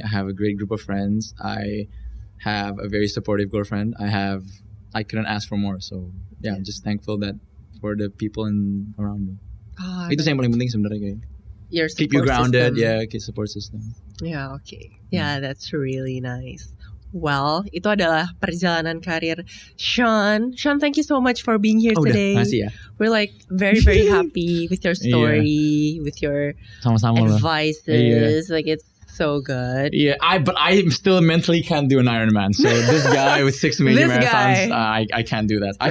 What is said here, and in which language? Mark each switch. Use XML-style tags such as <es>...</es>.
<en>I have a great group of friends. I have a very supportive girlfriend. I couldn't ask for more. So I'm just thankful that for the people around me.</en> <id>Itu yang paling penting sebenarnya kayak.</id> <en>Keep you grounded, keep support system. Yeah, okay. Yeah, that's really nice.</en> <id>Well, itu adalah perjalanan karir Sean.</id> <en>Sean, thank you so much for being here today.</en> <id>Makasih ya.</id> <en>We're like very, very happy with your story, with your advices. Like it's so good. Yeah, but I still mentally can't do an Ironman. So this guy with 6 major marathons, I can't do that.</en>